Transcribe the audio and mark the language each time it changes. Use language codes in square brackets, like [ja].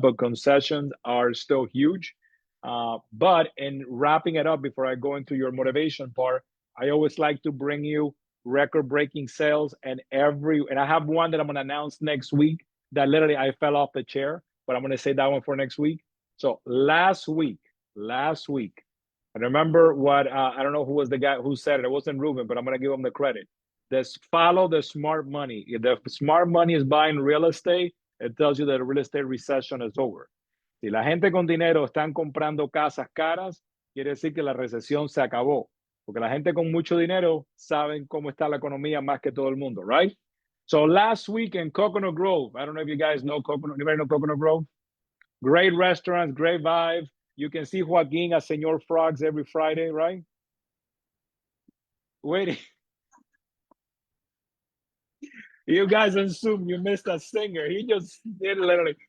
[en] But concessions are still huge. But in wrapping it up, before I go into your motivation part, I always like to bring you record-breaking sales, and I have one that I'm going to announce next week that literally I fell off the chair, but I'm going to say that one for next week. So last week, I remember what I don't know who was the guy who said it. It wasn't Ruben, but I'm going to give him the credit. Follow the smart money. If the smart money is buying real estate, it tells you that the real estate recession is over. [es] Si la gente con dinero están comprando casas caras, quiere decir que la recesión se acabó. Porque la gente con mucho dinero saben cómo está la economía más que todo el mundo, right? [en] So last week in Coconut Grove, I don't know if you guys know anybody know Coconut Grove? Great restaurants, great vibe. You can see Joaquin as Senor Frogs every Friday, right? Wait. You guys assume you missed a singer. He just did literally.